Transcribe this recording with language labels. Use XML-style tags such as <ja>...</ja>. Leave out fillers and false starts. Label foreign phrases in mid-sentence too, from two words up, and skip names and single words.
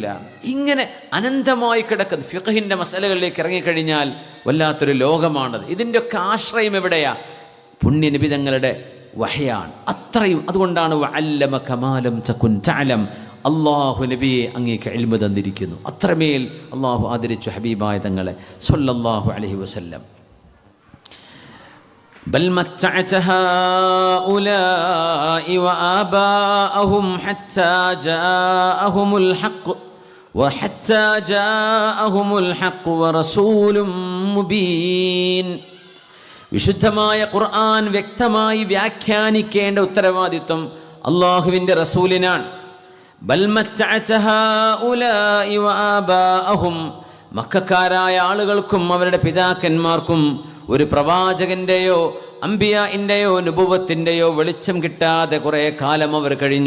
<ml>ഇങ്ങനെ അനന്തമായി കിടക്കുന്ന ഫിഖഹിൻ്റെ മസലകളിലേക്ക് ഇറങ്ങിക്കഴിഞ്ഞാൽ വല്ലാത്തൊരു ലോകമാണത്. ഇതിൻ്റെയൊക്കെ ആശ്രയം എവിടെയാ? പുണ്യനബി തങ്ങളുടെ വഹയാണ്. അത്രയും അതുകൊണ്ടാണ്</ml> <ar>وعلمك ما لم تكن تعلم,</ar> <ml>അല്ലാഹു നബിയെ അങ്ങേക്ക് ഇൽമു തന്നിരിക്കുന്നു. അത്രമേൽ അള്ളാഹു ആദരിച്ചു ഹബീബായ തങ്ങളെ</ml> <ar>صلى الله عليه وسلم. بل متعت هؤلاء وآباءهم حتى جاءهم الحق ورسول مبين.</ar> <ml>വിശുദ്ധമായ ഖുർആൻ വ്യക്തമായി വ്യാഖ്യാനിക്കേണ്ട ഉത്തരവാദിത്വം അള്ളാഹുവിൻ്റെ റസൂലിനാണ്.</ml> <ar>بل متعت هؤلاء وآباءهم,</ar> <ml>മക്കക്കാരായ ആളുകൾക്കും അവരുടെ പിതാക്കന്മാർക്കും ഒരു പ്രവാചകൻ്റെയോ അംബിയാഇൻ്റെയോ നുബുവത്തിൻ്റെയോ വെളിച്ചം കിട്ടാതെ കുറേ കാലം അവർ കഴിഞ്ഞു.</ml>